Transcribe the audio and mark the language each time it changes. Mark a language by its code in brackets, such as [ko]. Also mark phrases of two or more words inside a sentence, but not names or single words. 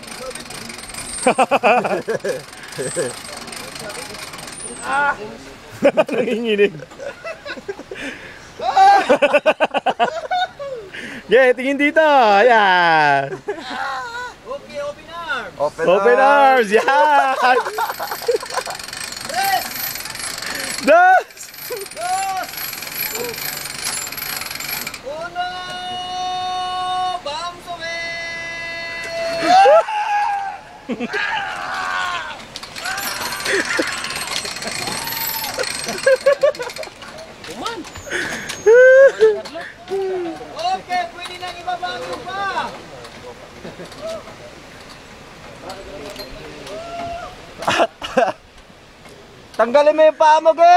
[tl] Nanginginig. Yeah, tingin dito. Ayan. [en] Okay, open arms. Open arms. Yan. [es] Dos. Dos. Uno. Vamos a ver. [tl] Okay, pwede nang ibabago pa. Tanggalin mo yung paa mo, ge.